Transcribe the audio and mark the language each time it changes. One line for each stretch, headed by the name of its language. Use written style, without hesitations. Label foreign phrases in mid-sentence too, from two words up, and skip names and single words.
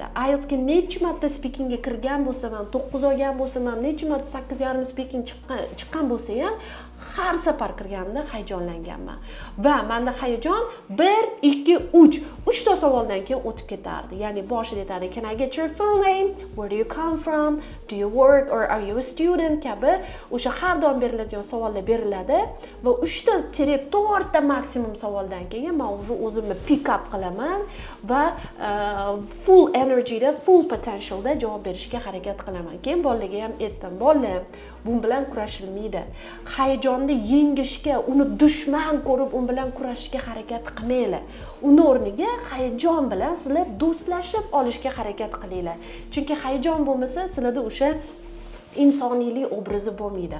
Uzbek: IELTS ga necha marta speakingga kirgan bo'lsam ham, 9 olgan bo'lsam ham, necha marta 8,5 speaking chiqqan bo'lsa ham, har safar kirganimda hayajonlanganman. Va menda hayajon 1, 2, 3. 3 ta savoldan keyin o'tib ketardi. Ya'ni boshida aytadi,
English: "Can I get your full name? Where do you come from? Do you work or are you a student?"
Uzbek: kabi o'sha har doim beriladigan savollar beriladi va 3 ta 4 ta maksimum savoldan keyin men o'zimni
English: pick up
Uzbek: qilaman va
English: full energy
Uzbek: da,
English: full potential
Uzbek: da javob berishga harakat qilaman. Keyin bolalarga ham aytdim, "Bolalar, bu bilan kurashilmaydi. Hayajonni yengishga, uni dushman ko'rib, u bilan kurashishga harakat qilmanglar. Uni o'rniga hayajon bilan sizlar do'stlashib olishga harakat qilinglar. Chunki hayajon bo'lmasa, sizlarda o'sha insoniylik obrazi bo'lmaydi."